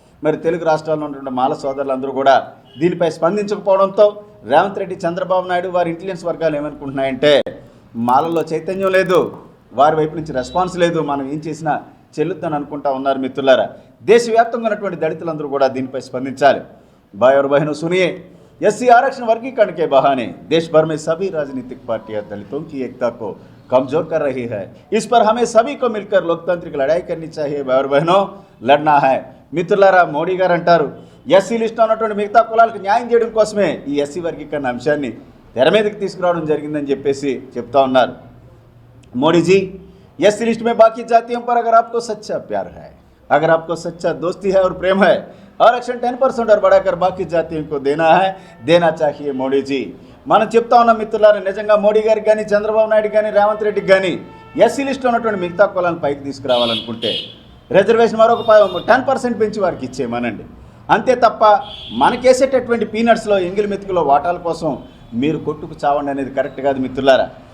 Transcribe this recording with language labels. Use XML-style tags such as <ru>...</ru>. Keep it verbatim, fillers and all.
<te>మరి తెలుగు రాష్ట్రాల్లో ఉన్నటువంటి మాల సోదరులందరూ కూడా దీనిపై స్పందించకపోవడంతో రేవంత్ రెడ్డి, చంద్రబాబు నాయుడు వారి ఇంటెలిజెన్స్ వర్గాలు ఏమనుకుంటున్నాయంటే మాలల్లో చైతన్యం లేదు, వారి వైపు నుంచి రెస్పాన్స్ లేదు, మనం ఏం చేసినా చెల్లుద్దని అనుకుంటా ఉన్నారు మిత్రులారా. దేశవ్యాప్తంగా ఉన్నటువంటి దళితులందరూ కూడా దీనిపై స్పందించాలి.</te> <hi>భాయ్ ఔర్ బహనో సునియే, ఎస్సీ ఆరక్షణ వర్గీకరణ కే బహానే देश भर में सभी राजनीतिक पार्टियां दलितों की एकता को कमजोर कर रही है. इस पर हमें सभी को मिलकर लोकतांत्रिक लड़ाई करनी चाहिए. भाई और बहनों, लड़ना है మిత్రులారా.</hi> <te>మోడీ గారు అంటారు ఎస్సీ లిస్టులో ఉన్నటువంటి మిగతా కులాలకు న్యాయం చేయడం కోసమే ఈ ఎస్సీ వర్గీకరణ అంశాన్ని తెర మీదకి తీసుకురావడం జరిగిందని చెప్పేసి చెప్తా ఉన్నారు.</te> <hi>మోడీజీ, एससी लिस्ट में बाकी जातियों पर अगर आपको सच्चा प्यार है, अगर आपको सच्चा दोस्ती है और प्रेम है, आरक्षण टेन परसेंट और बढ़ाकर बाकी जातियों को देना है, देना चाहिए మోడీ జీ.</hi> <te>మనం చెప్తా ఉన్నాం మిత్రులారా, నిజంగా మోడీ గారికి కానీ, చంద్రబాబు నాయుడు కానీ, రేవంత్ రెడ్డికి కానీ ఎస్సీ లిస్ట్లో ఉన్నటువంటి మిగతా కులాలను పైకి తీసుకురావాలనుకుంటే రిజర్వేషన్ మరొక టెన్ పర్సెంట్ పెంచి వారికి ఇచ్చేయమనండి. అంతే తప్ప మనకేసేటటువంటి పీనట్స్లో, ఎంగిలి మెతుకులో వాటాల కోసం మీరు కొట్టుకు చావండి అనేది కరెక్ట్ కాదు మిత్రులారా.</te>